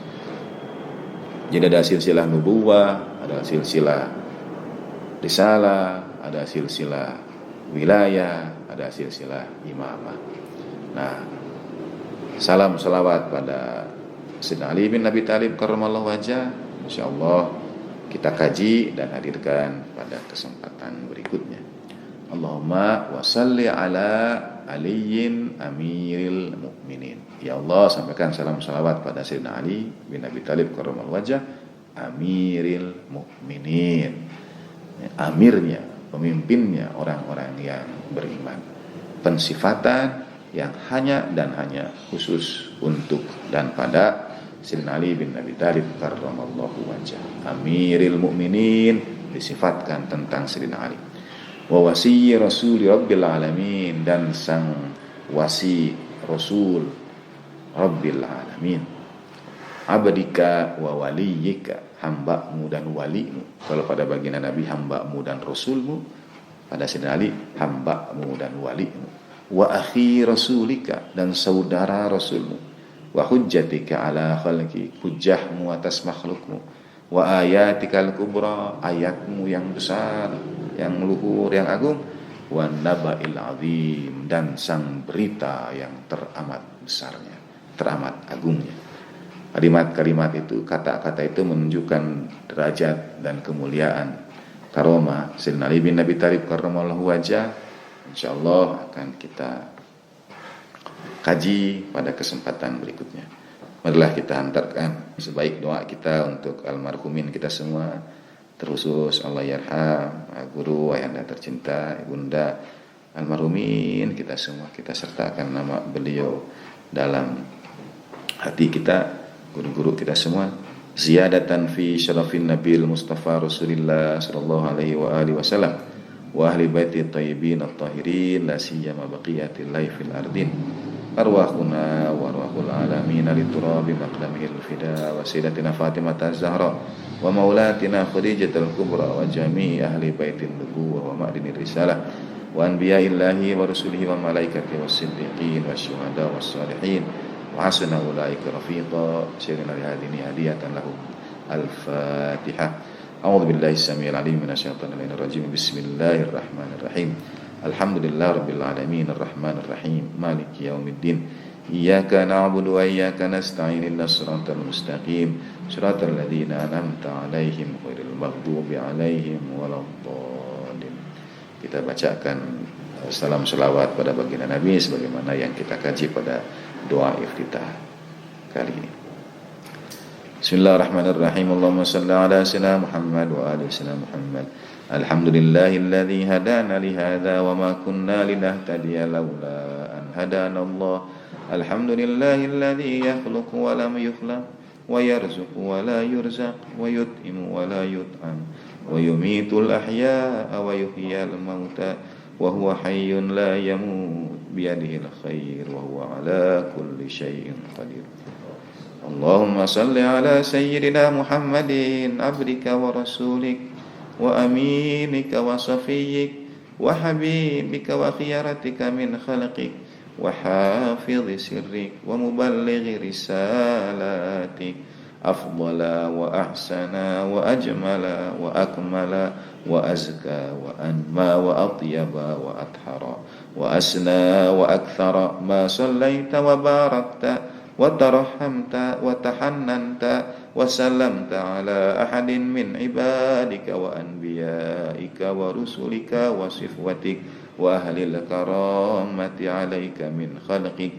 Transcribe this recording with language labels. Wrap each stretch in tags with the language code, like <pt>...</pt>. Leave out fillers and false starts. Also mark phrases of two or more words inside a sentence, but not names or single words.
<id>Jadi ada silsilah nubuwah, ada silsilah risalah, ada silsilah wilayah, ada silsilah imamah. Nah, salam salawat pada Sayyidina Ali bin Abi Thalib</id> <ar>كرم الله وجهه,</ar> <id>insyaallah kita kaji dan hadirkan pada kesempatan berikutnya.</id> <ar>اللهم وصل على علي أمير المؤمنين.</ar> <id>Ya Allah, sampaikan salam salawat pada Sayyidina Ali bin Abi Thalib</id> <ar>كرم الله وجهه, أمير المؤمنين,</ar> <id>amirnya, pemimpinnya orang-orang yang beriman. Pensifatan yang hanya dan hanya khusus untuk dan pada Sayyidina Ali bin Abi Thalib</id> <ar>كرم الله وجهه, أمير المؤمنين,</ar> <id>disifatkan tentang Sayyidina Ali.</id> <ar>ووصي رسول رب العالمين,</ar> <id>dan sang wasi rasul</id> <ar>رب العالمين. عبدك ووليك,</ar> <id>hambamu dan walimu. Kalau pada baginda Nabi hambamu dan rasulmu, pada Sayyidina Ali hambamu dan walimu.</id> <ar>وأخي رسولك,</ar> <id>dan saudara rasulmu.</id> <ar>وحجتك على خلقك,</ar> <id>hujjahmu atas makhlukmu.</id> <ar>وآيتك الكبرى,</ar> <id>ayatmu yang besar, yang luhur, yang agung.</id> <ar>والنبإ العظيم,</ar> <id>dan sang berita yang teramat besarnya, teramat agungnya. Kalimat-kalimat itu, kata-kata itu menunjukkan derajat dan kemuliaan karomah Sayyidina Ali bin Abi Thalib</id> <ar>كرم الله وجهه.</ar> <id>InsyaAllah akan kita kaji pada kesempatan berikutnya. Marilah kita hantarkan sebaik doa kita untuk almarhumin kita semua, terusus</id> <ar>الله يرحم,</ar> <id>guru, ayahanda tercinta, ibunda almarhumin kita semua. Kita sertakan nama beliau dalam hati kita, guru-guru kita semua,</id> <ar>زيادةً في شرف النبي المصطفى رسول الله صلى الله عليه وعلى آله وسلم وأهل بيته الطيبين الطاهرين لا سيما بقية الله في الأرضين أرواحنا وأرواح العالمين لتراب مقدمه الفداء وسيدتنا فاطمة الزهراء ومولاتنا خديجة الكبرى وجميع أهل بيت النبوة ومعدن الرسالة وأنبياء الله ورسله وملائكته والصديقين والشهداء والصالحين وحسن أولئك رفيقا. سيدنا هديني هدية لهم. Al-Fatihah. أعوذ بالله السميع العليم من الشيطان الرجيم. بسم الله الرحمن الرحيم. الحمد لله رب العالمين الرحمن الرحيم مالك يوم الدين. إياك نعبد وإياك نستعين اهدنا الصراط المستقيم صراط الذين أنعمت عليهم غير المغضوب عليهم ولا الضالين.</ar> <id>Kita bacakan salam selawat pada baginda Nabi sebagaimana yang kita kaji pada doa iftitah kali ini.</id> <ar>بسم الله الرحمن الرحيم. اللهم صل على سيدنا محمد وآل سيدنا محمد. الحمد لله الذي هدانا لهذا وما كنا لنهتدي لولا أن هدانا الله. الحمد لله الذي يخلق ولا يخلق ويرزق ولا يرزق ويطعم ولا يطعم ويميت الأحياء ويحيي الموتى وهو حي لا يموت بيده الخير وهو على كل شيء قدير. اللهم صل على سيدنا محمد عبدك ورسولك وأمينك وصفيك و حبيبك وخيرتك من خلقك وحافظ سرك و مبلغي رسالتك أفضل وأحسن وأجمل وأكمل وأزكى وأنمى وأطيب وأطهر وأسنى وأكثر ما صليت وباركت وترحمت وتحننت وسلمت على أحد من عبادك وأنبيائك ورسلك وصفوتك وأهل الكرامة عليك من خلقك.</ar>